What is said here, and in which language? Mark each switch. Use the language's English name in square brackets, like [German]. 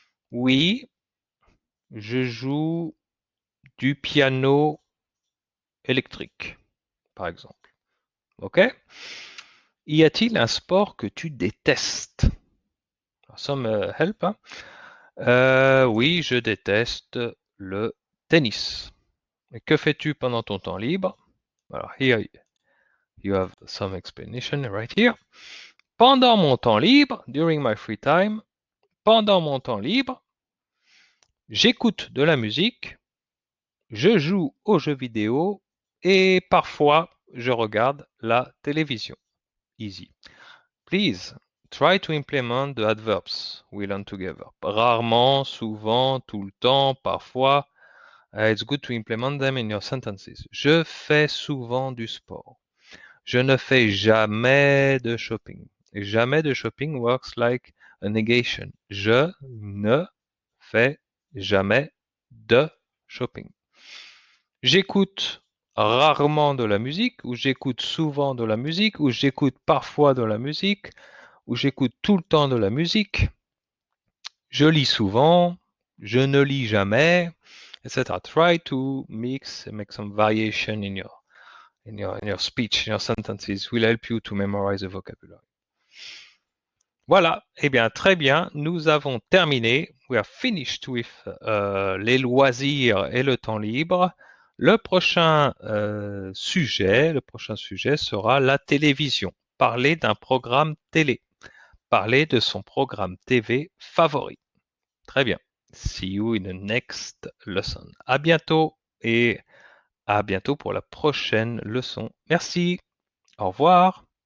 [French] Oui, je joue du piano électrique, par exemple. OK? Y a-t-il un sport que tu détestes? [English] Some help, [French] hein? Oui, je déteste le tennis. Et que fais-tu pendant ton temps libre? [English] Alors, here you have some explanation right here. [French] Pendant mon temps libre, [English] during my free time, [French] pendant mon temps libre, j'écoute de la musique, je joue aux jeux vidéo et parfois je regarde la télévision. [English] Easy. Please try to implement the adverbs we learn together. [French] Rarement, souvent, tout le temps, parfois. [English] It's good to implement them in your sentences. [French] Je fais souvent du sport. Je ne fais jamais de shopping. Et jamais de shopping [English] works like a negation. [French] Je ne fais jamais de shopping. J'écoute rarement de la musique, ou j'écoute souvent de la musique, ou j'écoute parfois de la musique, ou j'écoute tout le temps de la musique. Je lis souvent, je ne lis jamais, etc. [English] Try to make some variation in your speech, in your sentences. Will help you to memorize the vocabulary. [French] Voilà, eh bien très bien, nous avons terminé. [English] We are finished with [French] les loisirs et le temps libre. Le prochain sujet sera la télévision. Parler d'un programme télé. Parler de son programme TV favori. Très bien. [English] See you in the next lesson. [French] À bientôt et à bientôt pour la prochaine leçon. Merci. Au revoir.